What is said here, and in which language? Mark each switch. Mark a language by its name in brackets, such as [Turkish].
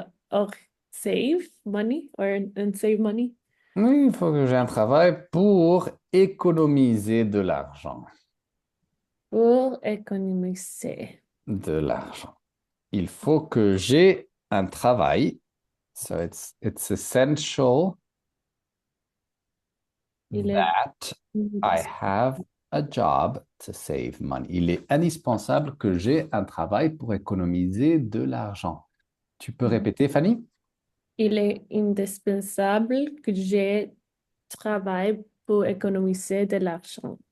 [English] or save money and save money. [French] Oui, il faut que j'ai un travail pour économiser de l'argent. Pour économiser. De l'argent. Il faut que j'ai un travail. [English] So it's essential [French] Il est [English] that I have a job to save money. [French] Il est indispensable que j'ai un travail pour économiser de l'argent. Tu peux répéter, Fanny? Il est indispensable que je travaille pour économiser de l'argent.